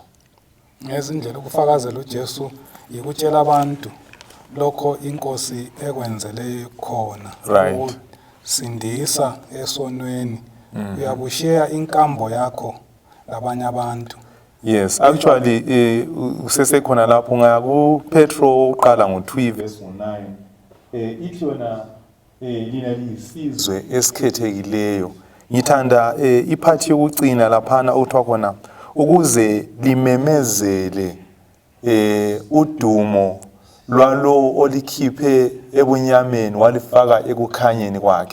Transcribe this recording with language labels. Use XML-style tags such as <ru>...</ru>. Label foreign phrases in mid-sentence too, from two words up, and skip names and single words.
<nd>Ngezindlela ukufakazela uJesu yikutshela abantu lokho inkosi ekwenzele khona.</nd> <en>Right.</en> <nd>Sindisa esonweni. Uyabusheya inkambo yakho labanye abantu.</nd> <en>Yes, actually</en> <nd>usesekhona lapho ngaya ku Petro uqala ngo2 verse 9. Ithi yona lina lisizwe esikhethekileyo. Ngithanda iphathi yokucina laphana uthwa khona ukuze limemezele udumo lwalo olikhiphe ebunyameni walifaka ekukhanyeni kwakhe.</nd>